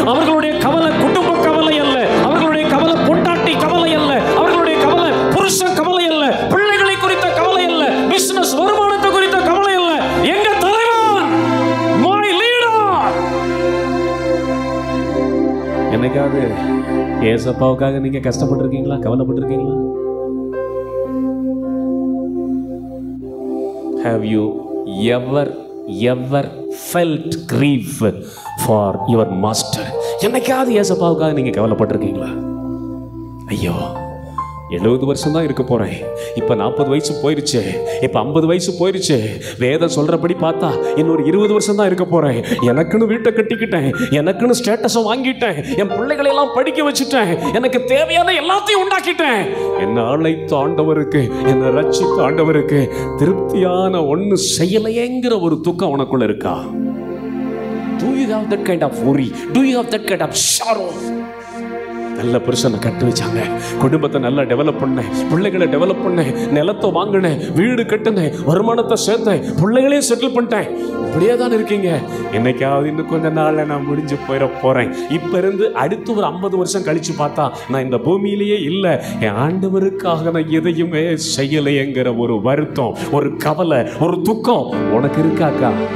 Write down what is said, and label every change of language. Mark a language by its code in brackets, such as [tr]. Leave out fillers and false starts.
[ta] அவர்களுடைய கவலை குடும்ப கவலை அல்ல, அவர்களுடைய கவலை பொண்டாட்டி கவலை அல்ல, அவர்களுடைய கவலை புருஷ கவலை அல்ல, பிள்ளைகளை குறித்த கவலை அல்ல, பிசினஸ் வருமானத்தை குறித்த கவலை அல்ல. எங்க தலைவன், [en] my leader. [ta] என்னைக்காவது ஏசப்பாவுக்காக நீங்க கஷ்டப்பட்டிருக்கீங்களா, கவலைப்பட்டிருக்கீங்களா? [en] Have you ever felt grief for your master? [ta] என்னைக்காவது ஏசப்பாவுக்காக நீங்க கவலைப்பட்டிருக்கீங்களா? ஐயோ, 70 வருஷம் தான் இருக்க போறேன், இப்ப 40 வயசு போயிருச்சு, இப்ப 50 வயசு போயிருச்சு, வேதம் சொல்றபடி பார்த்தா இன்னொரு 20 வருஷம் தான் இருக்க போறேன், எனக்குன்னு வீட்டை கட்டிக்கிட்டேன், எனக்குன்னு ஸ்டேட்டஸை வாங்கிட்டேன், என் பிள்ளைகளை எல்லாம் படிக்க வச்சுட்டேன், எனக்கு தேவையான எல்லாத்தையும் உண்டாக்கிட்டேன். என்ன அழைத்த ஆண்டவருக்கு, என்ன ரட்சித்த ஆண்டவருக்கு திருப்தியான ஒண்ணு செய்யலையேங்கிற ஒரு துக்கம் உனக்குள்ள இருக்கா? [en] Do you have that kind of worry? Do you have that kind of sorrow? [ta] நல்ல புருஷனை கட்டு வச்சாங்க, குடும்பத்தை நல்லா டெவலப் பண்ணேன், பிள்ளைகளை டெவலப் பண்ணேன், நிலத்தை வாங்கினேன், வீடு கட்டினேன், வருமானத்தை சேர்த்தேன், பிள்ளைகளையும் செட்டில் பண்ணிட்டேன். இப்படியே தான் இருக்கீங்க. என்னைக்காவது இன்னும் கொஞ்ச நாள்ல நான் முடிஞ்சு போயிட போறேன், இப்ப இருந்து அடுத்து ஒரு 50 வருஷம் கழிச்சு பார்த்தா நான் இந்த பூமியிலேயே இல்லை, என் ஆண்டவருக்காக நான் எதையுமே செய்யலையேங்கிற ஒரு வருத்தம், ஒரு கவலை, ஒரு துக்கம் உனக்கு இருக்காக்கா?